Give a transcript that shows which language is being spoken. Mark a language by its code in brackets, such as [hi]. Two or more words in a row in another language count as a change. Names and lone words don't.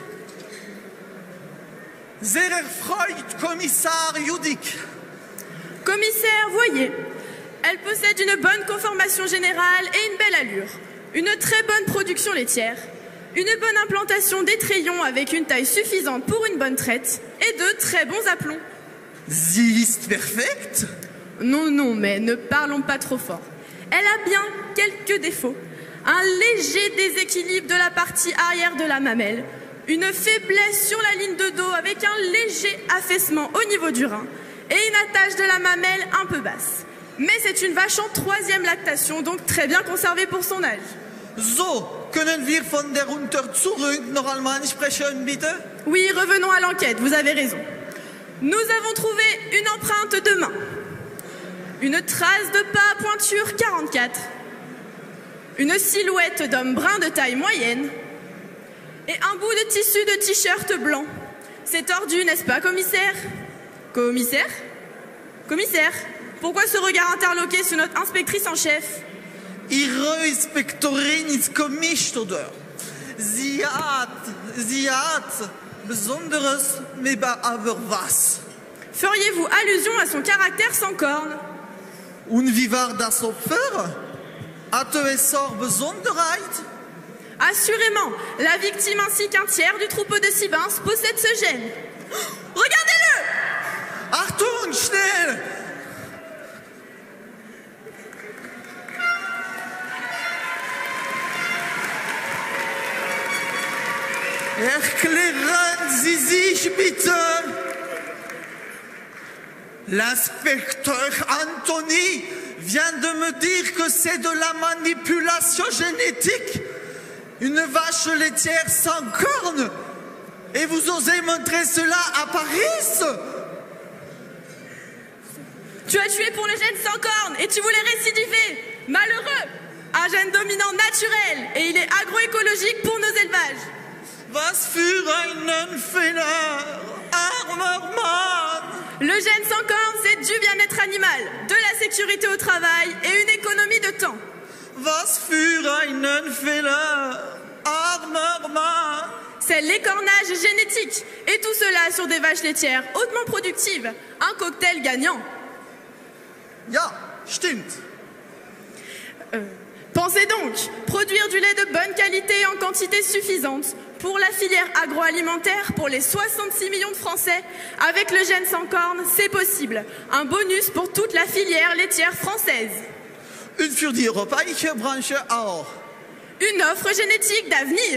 [de] Sehr erfreut, Kommissar Judik. [fr] Commissaire, voyez, elle possède une bonne conformation générale et une belle allure. Une très bonne production laitière. Une bonne implantation d'étrayons avec une taille suffisante pour une bonne traite et de très bons aplombs. [de] Sie ist perfekt? [fr] Non, mais ne parlons pas trop fort. Elle a bien quelques défauts. Un léger déséquilibre de la partie arrière de la mamelle, une faiblesse sur la ligne de dos avec un léger affaissement au niveau du rein et une attache de la mamelle un peu basse. Mais c'est une vache en 3e lactation, donc très bien conservée pour son âge. [de] So, können wir von der Unter zurück noch einmal sprechen, bitte? [fr] Oui, revenons à l'enquête, vous avez raison. Nous avons trouvé une empreinte de main, une trace de pas à pointure 44, une silhouette d'homme brun de taille moyenne et un bout de tissu de t-shirt blanc. C'est tordu, n'est-ce pas, commissaire? Commissaire? Commissaire? Pourquoi ce regard interloqué sur notre inspectrice en chef? [de] Ihre Inspektorin ist gemischt, oder? Sie hat besonderes mais aber was? [fr] Feriez-vous allusion à son caractère sans cornes? [de] Und wie war das Opfer? Hatte es auch Besonderheit? [fr] Assurément, la victime ainsi qu'un tiers du troupeau de Sibins possède ce gène. Regardez-le! [de] Achtung, schnell! Erklären Sie sich bitte! [fr] L'inspecteur Anthony vient de me dire que c'est de la manipulation génétique. Une vache laitière sans cornes. Et vous osez montrer cela à Paris? Tu as tué pour le gène sans cornes et tu voulais récidiver. Malheureux! Un gène dominant naturel et il est agroécologique pour nos élevages. [de] Was für einen Fehler, armer Mann! [fr] Le gène sans cornes, c'est du bien-être animal, de la sécurité au travail et une économie de temps. [de] Was für einen Fehler, armer Mann! [fr] C'est l'écornage génétique et tout cela sur des vaches laitières hautement productives. Un cocktail gagnant. [de] Ja, stimmt. [fr] Pensez donc, produire du lait de bonne qualité et en quantité suffisante pour la filière agroalimentaire, pour les 66 millions de Français, avec le gène sans cornes, c'est possible. Un bonus pour toute la filière laitière française. [de] Und für die europäische Branche auch. [fr] Une offre génétique d'avenir.